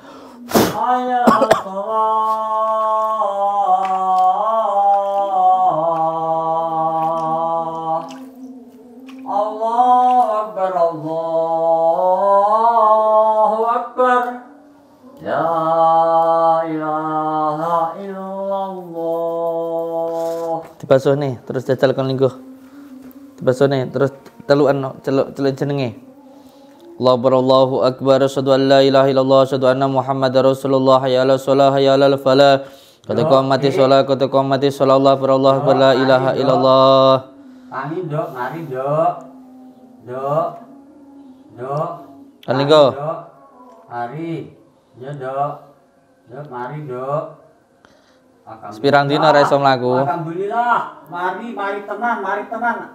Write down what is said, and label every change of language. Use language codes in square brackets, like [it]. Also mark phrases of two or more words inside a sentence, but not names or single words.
[ar] حي على الصلاة. الله أكبر، الله أكبر. لا إله إلا الله. [jv] Dibasuh nih, terus jajal kon lingguh. Dibasuh nih, terus telukan celuk jenenge. [ar] الله أكبر، أشهد أن لا إله إلا الله، أشهد أن محمدا رسول الله، حي على الصلاة، حي على الفلاح. قد قامت الصلاة، قد قامت الصلاة، الله أكبر، لا إله إلا الله. [jv] Tangi nduk, mari nduk. Nduk. Nduk. Kan lingguh. Nduk. Mari. Ya nduk. Nduk, mari nduk. Sepirang dina ora iso mlaku. Alhamdulillah. Mari tenan, mari tenan.